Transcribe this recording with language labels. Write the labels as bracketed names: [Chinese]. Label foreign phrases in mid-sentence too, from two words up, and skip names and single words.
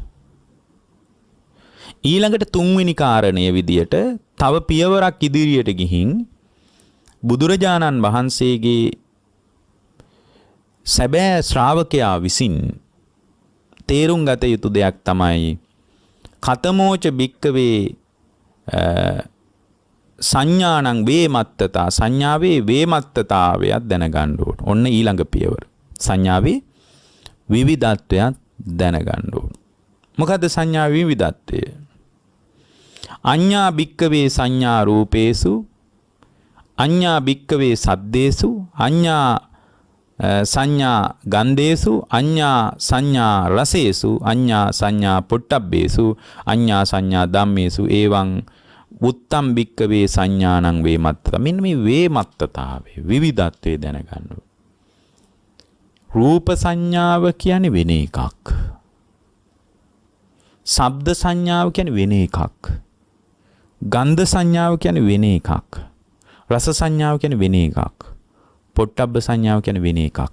[Sinhala] ඊළඟට තුන්වෙනි කාරණය විදියට තව පියවරක් ඉදිරියට ගිහින් බුදුරජාණන් වහන්සේගේ සැබෑ ශ්‍රාවකයා විසින් තේරුම් ගත යුතු දෙයක් තමයි [Pali] කතමෝච භික්කවේ සංඥානං වේමත්තතා, [Sinhala] සංඥාවේ වේමත්තතාවයක් දැනගන්න ඕන. ඔන්න ඊළඟ පියවර. සංඥාවේ විවිධත්වයක් දැනගන්න ඕන. මොකද්ද සංඥා විවිධත්වය? [Pali] අඤ්ඤා භික්කවේ සංඥා රූපේසු, අඤ්ඤා භික්කවේ සද්දේසු, අඤ්ඤා සංඥා ගන්ධේසු, අඤ්ඤා සංඥා රසේසු, අඤ්ඤා සංඥා පොට්ටබ්බේසු, අඤ්ඤා සංඥා ධම්මේසු එවං උත්තම් භික්කවේ සංඥානං වේමත්තත. [Sinhala] මෙන්න මේ වේමත්තතාවේ විවිධත්වයේ දැනගන්න. රූප සංඥාව කියන්නේ වෙන එකක්. ශබ්ද සංඥාව කියන්නේ වෙන එකක්. ගන්ධ සංඥාව කියන්නේ වෙන එකක්. රස සංඥාව කියන්නේ වෙන එකක්. පොට්ටබ්බ සංඥාව කියන්නේ වෙන එකක්.